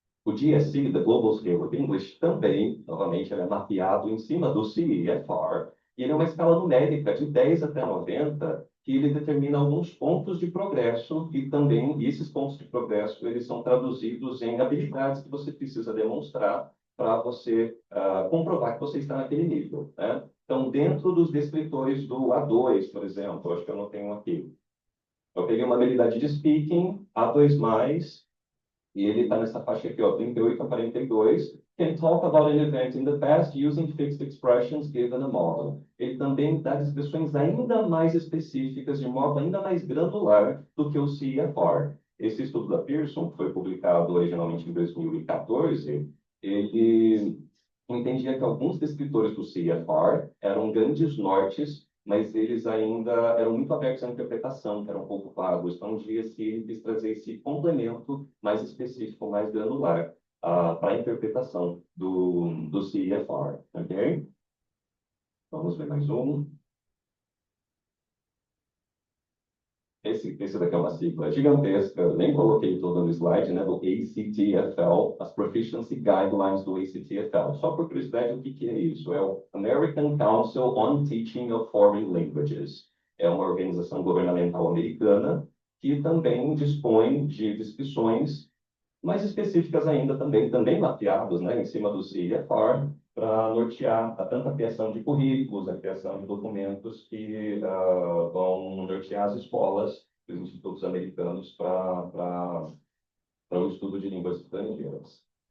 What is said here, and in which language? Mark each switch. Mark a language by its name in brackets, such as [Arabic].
[Portuguese] O GSE, the Global Scale of English, também, novamente, ele é mapeado em cima do CEFR, e ele é uma escala numérica de 10 até 90, que ele determina alguns pontos de progresso, e também esses pontos de progresso, eles são traduzidos em habilidades que você precisa demonstrar para você comprovar que você está naquele nível, né? Então, dentro dos descritores do A2, por exemplo, acho que eu não tenho aqui, eu peguei uma habilidade de speaking, A2+, E ele está nessa faixa aqui, ó, 38 a 42. [English] Can talk about an event in the past using fixed expressions given a model. [Portuguese] Ele também dá expressões ainda mais específicas, de modo ainda mais granular do que o CFR. Esse estudo da Pearson, que foi publicado originalmente em 2014, ele entendia que alguns descritores do CFR eram grandes nortes, mas eles ainda eram muito abertos à interpretação, que era um pouco vagos. Então, um dia, se ele quis trazer esse complemento mais específico, mais granular, para a interpretação do CFR, ok? Vamos ver mais um. Esse daqui é uma sigla gigantesca, eu nem coloquei toda no slide, né, do ACTFL, as Proficiency Guidelines do ACTFL. Só por curiosidade, o que é isso? É o American Council on Teaching of Foreign Languages. É uma organização governamental americana que também dispõe de descrições mais específicas ainda também mapeados, né, em cima do CFR, para nortear tanto a criação de currículos, a criação de documentos que vão nortear as escolas, os institutos americanos para o estudo de línguas estrangeiras.